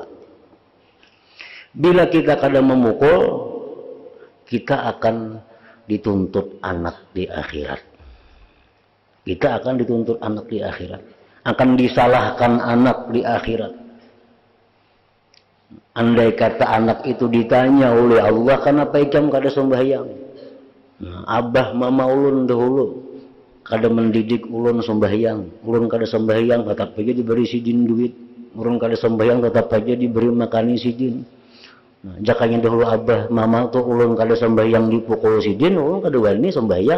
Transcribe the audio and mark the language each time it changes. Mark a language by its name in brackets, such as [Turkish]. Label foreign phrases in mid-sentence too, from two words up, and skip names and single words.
[Banjar] Bila kita kadang memukul, kita akan dituntut anak di akhirat. [Indonesian] Kita akan dituntut anak di akhirat. Akan disalahkan anak di akhirat. Andai kata anak itu ditanya oleh Allah, [Banjar] kenapa ikam kada sembahyang? Nah, abah mama ulun dahulu kada mendidik ulun sembahyang. Ulun kada sembahyang tetap aja diberi sidin duit. Ulun kada sembahyang tetap aja diberi makani sidin. Nah, jakanya dahulu abah mama tuh ulun kada sembahyang dipukul sidin, ulun kada wani sembahyang.